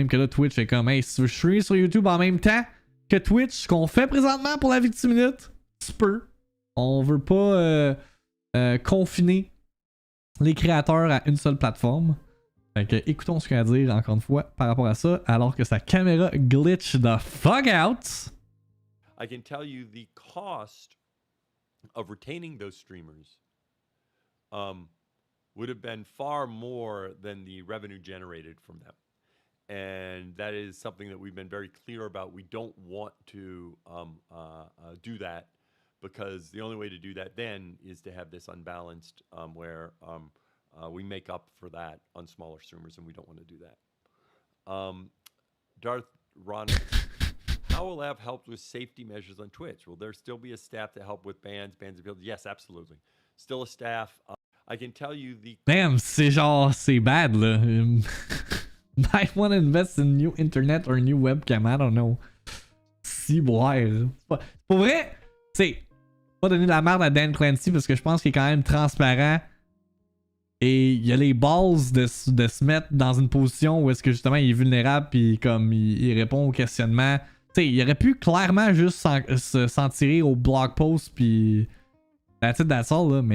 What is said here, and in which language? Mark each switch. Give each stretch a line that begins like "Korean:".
French: Même que là, Twitch est comme, hey, si tu veux streamer sur YouTube en même temps que Twitch, ce qu'on fait présentement pour la VIICTIIMINUTE, tu peux. On veut pas confiner les créateurs à une seule plateforme. Fait que écoutons ce qu'il y a à dire encore une fois par rapport à ça, alors que sa caméra
English: glitch the fuck out. I can tell you the cost of retaining those streamers would have been far more than the revenue generated from them. And that is something that we've been very clear about. We don't want to do that because the only way to do that then is to have this unbalanced where we make up for that on smaller streamers, and we don't want to do that. Darth Ron, How will have helped with safety measures on Twitch? Will there still be a staff to help with bans appeals? Yes, absolutely. Still a staff. I can tell you the...
French: Damn, c'est genre, c'est bad là.
English: Might want to invest in new internet or new webcam, I don't know.
French: Si, boire. Pour vrai, tu sais, pas donner de la merde à Dan Clancy parce que je pense qu'il est quand même transparent. Et il a les balls de se mettre dans une position où est-ce que justement il est vulnérable puis comme il répond aux questionnements. Tu sais, il aurait pu clairement juste s'en tirer au blog post puis
English: that's it, that's all
French: là.